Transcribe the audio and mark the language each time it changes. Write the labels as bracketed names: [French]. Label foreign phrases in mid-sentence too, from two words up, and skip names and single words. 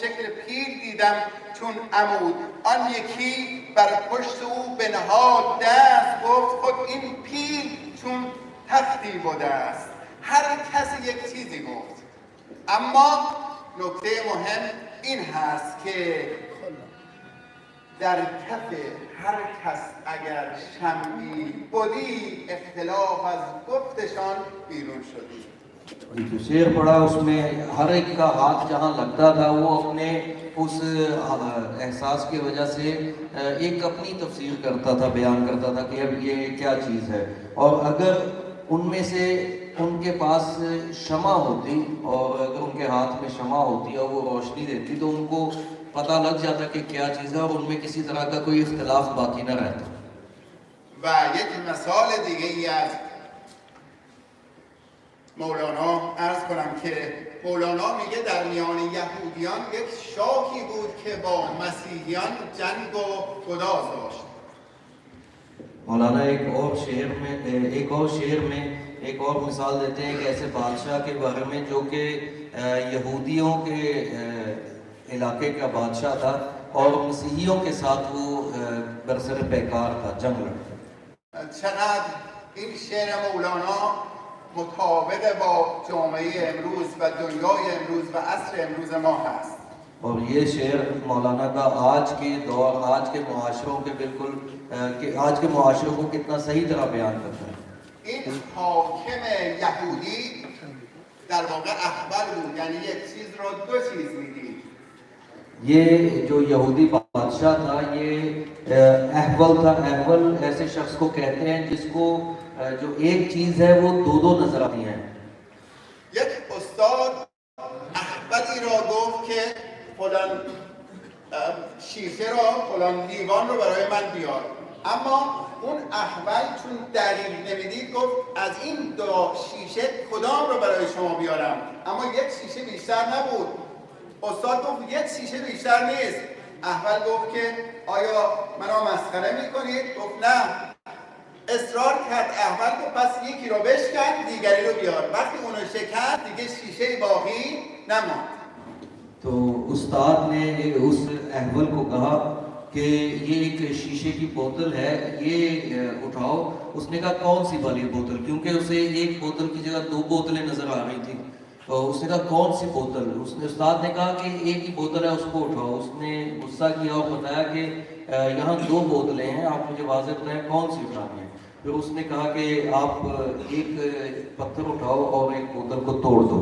[Persian] شکل پیل دیدم چون عمود آن یکی بر پشت او بنهاد دست گفت خود این پیل چون تختی بوده است هر کسی یک چیزی گفت اما نکته مهم این هست که در کف هر کس اگر شمعی بودی اختلاف از گفتشان بیرون شدی [Urdu] جو شعر پڑھا اس میں ہر ایک کا ہاتھ جہاں لگتا تھا وہ اپنے اس احساس کی وجہ سے ایک اپنی تفسیر کرتا تھا بیان کرتا تھا کہ اب یہ کیا چیز ہے اور اگر ان میں سے ان کے پاس شمع ہوتی اور اگر ان کے ہاتھ میں شمع ہوتی اور وہ روشنی دیتی تو ان کو پتہ لگ جاتا کہ کیا چیز ہے اور ان میں کسی طرح کا کوئی اختلاف باقی نہ رہتا [Persian] و یک مثال دیگه ای از مولانا عرض کنم که مولانا میگه در میان یهودیان یک شاهی بود که با مسیحیان جنگ و گداز داشت [Urdu] مولانا ایک اور شعر میں ایک اور مثال دیتے ہیں کہ ایسے بادشاہ کے بارے میں جو کہ یہودیوں کے علاقے کا بادشاہ تھا اور مسیحیوں کے ساتھ وہ برسر پیکار تھا جنگ لڑتا [Persian] چقدر این شعر مولانا مطابق با جامعه امروز و دنیای امروز و عصر امروز ما هست [Urdu] اور یہ شعر مولانا کا آج کے دور آج کے معاشروں کے بالکل کہ آج کے معاشروں کو کتنا صحیح طرح بیان کرتا ہے [Persian] این حاکم یهودی در واقع احول بود یعنی یک چیز را دو چیز میدید [Urdu] یہ جو یہودی بادشاہ تھا یہ احول تھا احول ایسے شخص کو کہتے ہیں جس کو جو ایک چیز ہے وہ دو دو نظر آتی ہیں [Persian] یک استاد احولی را گفت که فلان شیشه را فلان لیوان رو برای من بیار اما اون احول چون دلیل نمیدید گفت از این دو شیشه کدام رو برای شما بیارم اما یک شیشه بیشتر نبود استاد گفت یک شیشه بیشتر نیست احول گفت که آیا منو مسخره میکنید گفت نه اصرار کرد احول گفت پس یکی رو بشکن دیگری رو بیار وقتی اونو شکن دیگه شیشه باقی نماند [Urdu] تو استاد نے اس احول کو کہا کہ یہ ایک شیشے کی بوتل ہے یہ اٹھاؤ اس نے کہا کون سی والی بوتل کیونکہ اسے ایک بوتل کی جگہ دو بوتلیں نظر آ رہی تھیں اس نے کہا کون سی بوتل استاد نے کہا کہ ایک ہی بوتل ہے اس کو اٹھاؤ اس نے غصہ کیا اور بتایا کہ یہاں دو بوتلیں ہیں آپ مجھے واضح بتائیں کون سی اٹھانی ہے پھر اس نے کہا کہ آپ ایک پتھر اٹھاؤ اور ایک بوتل کو توڑ دو